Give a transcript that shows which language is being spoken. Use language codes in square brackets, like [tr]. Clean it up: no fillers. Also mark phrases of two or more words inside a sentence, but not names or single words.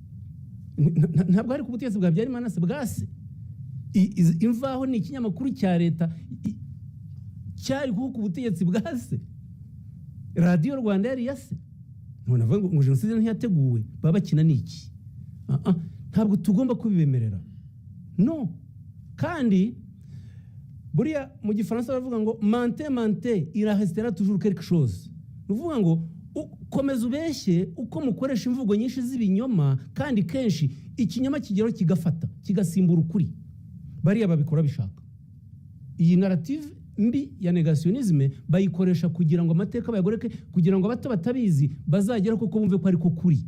[rw] Ntabwo ari ku butegetsi bwa Habyarimana se bwase. Imvaho ni ikinyamakuru cya leta cyari ku butegetsi bwase. Radio Rwanda yari yase. None avuga ngo jenoside ntiyateguwe, babakina niki? Ntabwo tugomba kubibemerera. No. Kandi buriya mu gifaransa bavuga ngo [fr] mente il restera toujours quelque chose. [rw] Uvuga ngo komeza ubeshye uko mukoresha imvugo nyinshi z'ibinyoma, kandi kenshi ikinyoma kigero kigafata kigasimbura ukuri. Bariya babikora bishaka. Iyi narrative mbi ya negationisme bayikoresha kugira ngo amateka bayagoreke, kugira ngo abato batabizi bazagera koko bumve ko ari ko kuri.